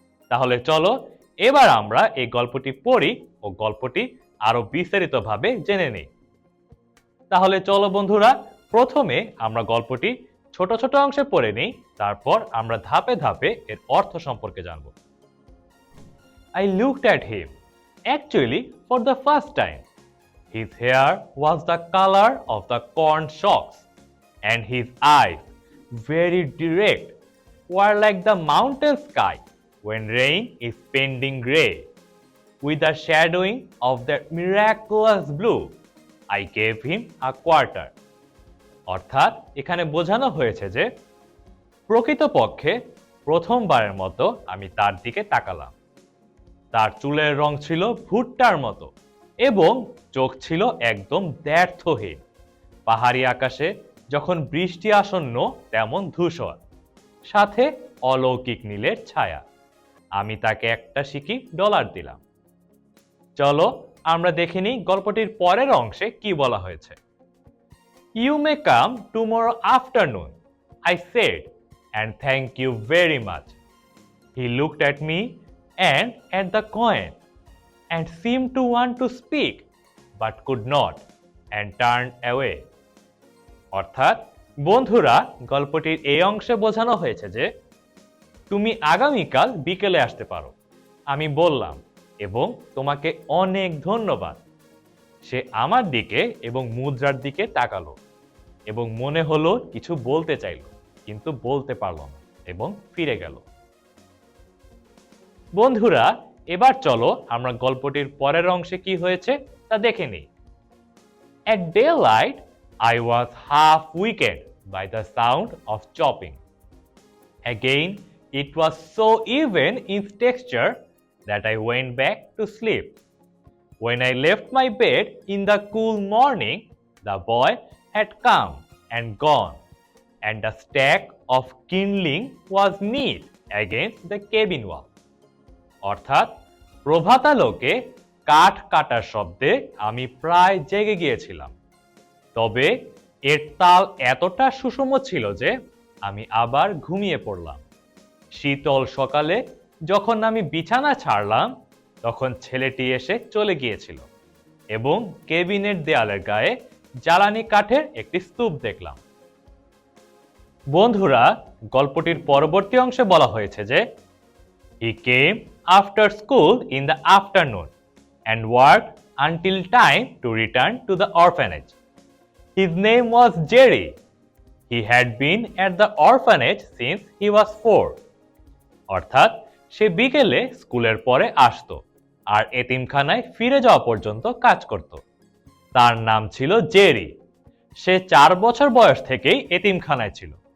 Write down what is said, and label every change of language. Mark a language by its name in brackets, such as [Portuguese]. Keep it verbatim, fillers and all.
[Bangla] তাহলে চলো এবার আমরা এই গল্পটি পড়ি ও গল্পটি আরো বিস্তারিতভাবে জেনে নিই। তাহলে চলো বন্ধুরা, প্রথমে আমরা গল্পটি ছোট ছোট অংশে পড়ে নিই, তারপর আমরা ধাপে ধাপে এর অর্থ সম্পর্কে জানব। [English] I looked at him, actually for the first time. His hair was the color of the corn shocks, and his eyes, very direct, were like the mountain sky when rain is pending gray, with a shadowing of that miraculous blue. I gave him a quarter. [Bangla] অর্থাৎ এখানে বোঝানো হয়েছে যে প্রকৃতপক্ষে প্রথমবারের মতো আমি তার দিকে তাকালাম। তার চুলের রং ছিল ভুট্টার মতো এবং চোখ ছিল একদম দ্ব্যর্থহীন, পাহাড়ি আকাশে যখন বৃষ্টি আসন্ন তেমন ধূসর, সাথে অলৌকিক নীলের ছায়া। আমি তাকে একটা সিকি ডলার দিলাম। চলো আমরা দেখে নিই গল্পটির পরের অংশে কি বলা হয়েছে। [English] You may come tomorrow afternoon, I said, and thank you very much. He looked at me and at the coin and seemed to want to speak, but could not, and turned away. [Bangla] অর্থাৎ বন্ধুরা, গল্পটির এই অংশে বোঝানো হয়েছে যে তুমি আগামীকাল বিকেলে আসতে পারো, আমি বললাম, এবং তোমাকে অনেক ধন্যবাদ। সে আমার দিকে এবং মুদ্রার দিকে তাকালো এবং মনে হলো কিছু বলতে চাইলো, কিন্তু বলতে পারলো না এবং ফিরে গেল। বন্ধুরা, এবার চলো আমরা গল্পটির পরের অংশে কি হয়েছে তা দেখে নিই। [English] At daylight, I was half wicked by the sound of chopping. Again, it was so even in texture that I went back to sleep. When I left my bed in the cool morning, the boy had come and gone, and a stack of kindling was neat against the cabin wall. [Bangla] অর্থাৎ প্রভাতালোকে কাঠ কাটার শব্দে আমি প্রায় জেগে গিয়েছিলাম, তবে এর তাল এতটা সুষম ছিল যে আমি আবার ঘুমিয়ে পড়লাম। শীতল সকালে যখন আমি বিছানা ছাড়লাম, তখন ছেলেটি এসে চলে গিয়েছিল এবং কেবিনের দেয়ালের গায়ে জ্বালানি কাঠের একটি স্তূপ দেখলাম। বন্ধুরা, গল্পটির পরবর্তী অংশে বলা হয়েছে যে [English] He came after school in the afternoon and worked until time to return to the orphanage. His name was Jerry. He had been at the orphanage since he was four. [Bangla] অর্থাৎ সে বিকেলে স্কুলের পরে আসতো আর এতিমখানায় ফিরে যাওয়া পর্যন্ত কাজ করত। তার নাম ছিল জেরি। সে চার বছর বয়স থেকেই এতিমখানায় ছিল।